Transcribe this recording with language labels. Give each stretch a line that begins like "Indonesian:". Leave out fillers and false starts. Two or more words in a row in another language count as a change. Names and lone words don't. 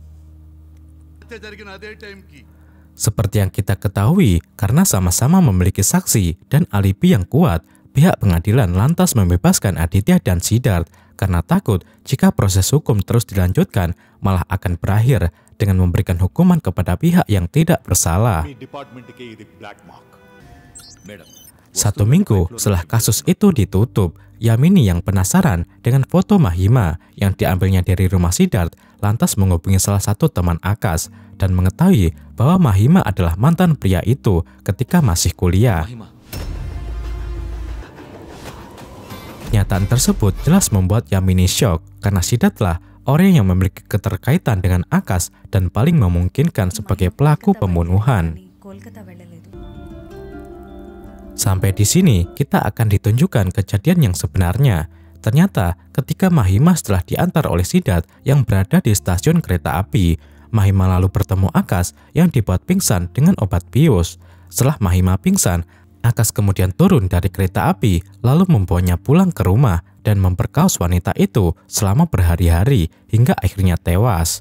Indonesian: Seperti yang kita ketahui, karena sama-sama memiliki saksi dan alibi yang kuat, pihak pengadilan lantas membebaskan Aditya dan Siddharth karena takut jika proses hukum terus dilanjutkan malah akan berakhir dengan memberikan hukuman kepada pihak yang tidak bersalah.
Telugu: మీ డిపార్ట్మెంట్కి ఇది
English: black mark.
Telugu: మేడం,
Indonesian: 1 minggu setelah kasus itu ditutup, Yamini yang penasaran dengan foto Mahima yang diambilnya dari rumah Siddharth lantas menghubungi salah satu teman Akash dan mengetahui bahwa Mahima adalah mantan pria itu ketika masih kuliah. మహిమ, Kenyataan tersebut jelas membuat Yamini shock karena Siddharth lah orang yang memiliki keterkaitan dengan Akash dan paling memungkinkan sebagai pelaku pembunuhan.
Telugu: కోల్కతా వెళ్ళలేదు
Indonesian: Sampai di sini, kita akan ditunjukkan kejadian yang sebenarnya. Ternyata, ketika Mahima setelah diantar oleh Siddharth yang berada di stasiun kereta api, Mahima lalu bertemu Akash yang dibuat pingsan dengan obat bius. Setelah Mahima pingsan, Akash kemudian turun dari kereta api, lalu membawanya pulang ke rumah dan memperkaos wanita itu selama berhari-hari hingga akhirnya tewas.